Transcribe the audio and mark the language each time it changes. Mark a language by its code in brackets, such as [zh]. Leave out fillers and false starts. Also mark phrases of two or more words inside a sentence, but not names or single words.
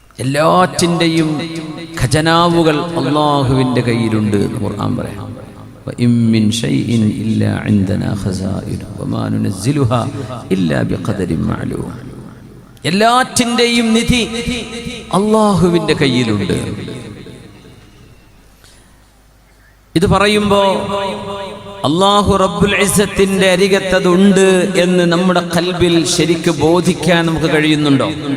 [ml] എല്ലാറ്റിൻ്റെയും ഖജനാവുകൾ അള്ളാഹുവിൻ്റെ കയ്യിലുണ്ട് എന്ന് ഖുർആൻ പറയാം. [ar] وَإِن مِّن شَيْءٍ إِلَّا عِندَنَا خَزَائِنُهُ وَمَا نُنَزِّلُهَا إِلَّا بِقَدَرٍ مَّعْلُومٍ. [ml] എല്ലാറ്റിൻ്റെയും നിധി അള്ളാഹുവിൻ്റെ കയ്യിലുണ്ട്. ഇത് പറയുമ്പോൾ അല്ലാഹു റബ്ബുൽ ഇസ്സത്തിന്റെ അരികത്തതുണ്ട് എന്ന് നമ്മുടെ ഖൽബിൽ ശരിക്ക് ബോധിക്കാൻ നമുക്ക് കഴിയുന്നുണ്ടോ?